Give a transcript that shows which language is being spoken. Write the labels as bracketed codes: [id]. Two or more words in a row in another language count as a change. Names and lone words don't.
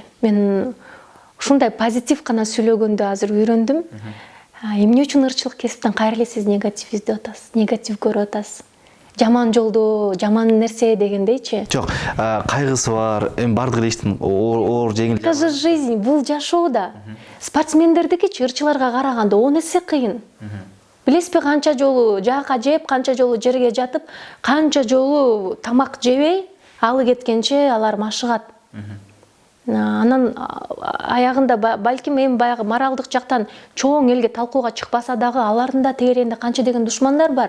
[ky] Мен ушундай позитив гана сүйлөгөндү азыр үйрөндүм. Эмне үчүн ырчылык кесиптен кайра эле сиз негатив издеп атасыз, негатив көрүп атасыз? Жаман жолдо, жаман нерсе дегендейчи. Жок, кайгысы бар, эми бардык эле иштин оор жеңил. [ru] Это же жизнь, [ky] бул жашоо да. Спортсмендердикичи ырчыларга караганда 10 эсе кыйын. Билесизби, канча жолу жаакка жеп, канча жолу жерге жатып, канча жолу тамак жебей, алы кеткенче алар машыгат. Анан аягында балким эми баягы моралдык жактан чоң элге талкууга чыкпаса дагы, алардын да тегерегинде канча деген душмандар бар.